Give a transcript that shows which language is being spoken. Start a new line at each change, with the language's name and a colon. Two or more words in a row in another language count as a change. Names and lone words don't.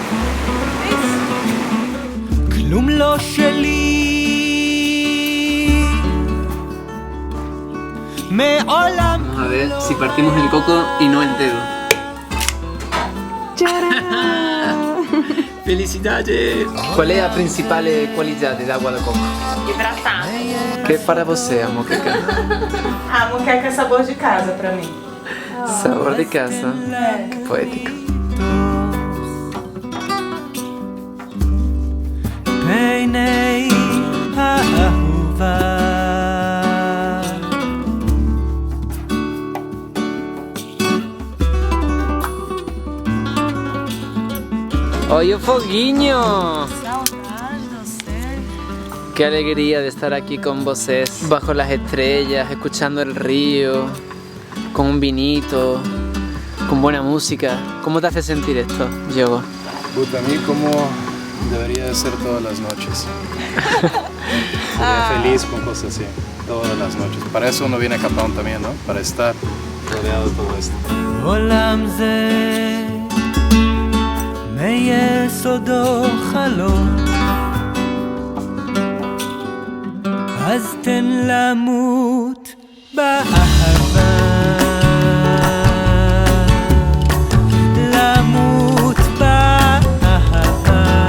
Hebrew: כלום לא שלי מעולם.
Spanish: Vamos a ver si partimos el coco y no el dedo. ¡Felicidades! ¿Cuál es la principal cualidad del agua de coco? Hidratar.
Portuguese: ¿Qué para você, a moqueca? A moqueca é sabor de casa pra mim.
Spanish: Sabor de casa. Qué poético.
Hebrew: פני האהובה.
Spanish: ¡Oye,
Portuguese: foguinho! Saudade de você.
Spanish: Qué alegría de estar aquí con vosotros, bajo las estrellas, escuchando el río, con un vinito, con buena música. ¿Cómo te hace sentir esto, Diogo? Puta, a mí como debería de ser todas las noches. Sería feliz con cosas así, todas las noches. Para eso uno viene a Capón también, ¿no? Para estar rodeado de todo esto.
Hebrew: עולם זה מיסודו חלום, אז תן למות באהבה, למות באהבה,